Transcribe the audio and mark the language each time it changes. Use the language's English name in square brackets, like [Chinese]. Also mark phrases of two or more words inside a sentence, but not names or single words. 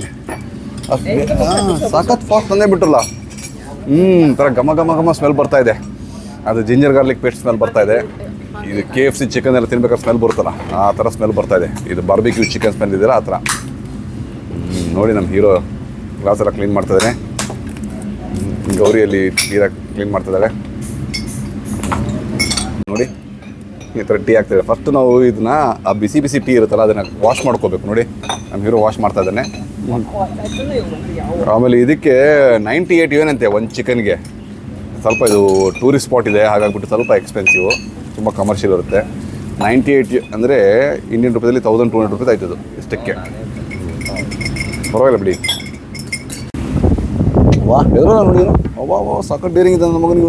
[Kannada] ಸಖತ್ ಫಾಸ್ಟ್ ತಂದೆ ಬಿಟ್ರಲ್ಲ ಥರ ಘಮ ಸ್ಮೆಲ್ ಬರ್ತಾ ಇದೆ ಅದು [English] ginger garlic paste smell [Kannada] ಬರ್ತಾ ಇದೆ ಇದು KFC ಚಿಕನ್ ಎಲ್ಲ ತಿನ್ಬೇಕಾದ್ರೆ ಸ್ಮೆಲ್ ಬರುತ್ತಲ್ಲ ಆ ಥರ ಸ್ಮೆಲ್ ಬರ್ತಾ ಇದೆ ಇದು [English] barbecue chicken smell [Kannada] ಇದೆಯಲ್ಲ ಆ ಥರ ನೋಡಿ ನಮ್ಮ ಹೀರೋ ಗ್ಲಾಸ್ ಎಲ್ಲ ಕ್ಲೀನ್ ಮಾಡ್ತಾಯಿದ್ದಾನೆ ಗೌರಿಯಲ್ಲಿ ತೀರಾ ಕ್ಲೀನ್ ಮಾಡ್ತಿದ್ದಾಳೆ ನೋಡಿ ಈ ಥರ ಟೀ ಆಗ್ತಿದೆ. ಫಸ್ಟ್ ನಾವು ಇದನ್ನ ಆ ಬಿಸಿ ಬಿಸಿ ಟೀ ಇರುತ್ತಲ್ಲ ಅದನ್ನು ವಾಶ್ ಮಾಡ್ಕೋಬೇಕು. ನೋಡಿ ನಮ್ಮ ಹೀರೋ ವಾಶ್ ಮಾಡ್ತಾ ಇದ್ದಾನೆ. [Chinese] 哇，真的有蚊子咬我。 [Kannada] ಆಮೇಲೆ ಇದಕ್ಕೆ 98 ಏನಂತೆ ಒಂದು ಚಿಕನ್ಗೆ. ಸ್ವಲ್ಪ ಇದು [English] tourist spot [Kannada] ಇದೆ, ಹಾಗಾಗ್ಬಿಟ್ಟು ಸ್ವಲ್ಪ ಎಕ್ಸ್ಪೆನ್ಸಿವು, ತುಂಬ ಕಮರ್ಷಿಯಲ್ ಇರುತ್ತೆ. 98 ಅಂದರೆ ಇಂಡಿಯನ್ ರೂಪಾಯಲ್ಲಿ 1200 ರೂಪಾಯಿ ಆಯ್ತದು ಇಷ್ಟಕ್ಕೆ. ಪರವಾಗಿಲ್ಲ ಬಿಡಿ. ವಾ ಎದುರು ನೋಡಿ ವಾ ಸಖತ್ ಡೇರಿಂಗ್ ಇದೆ ನನ್ನ ಮಗನಿಗೆ.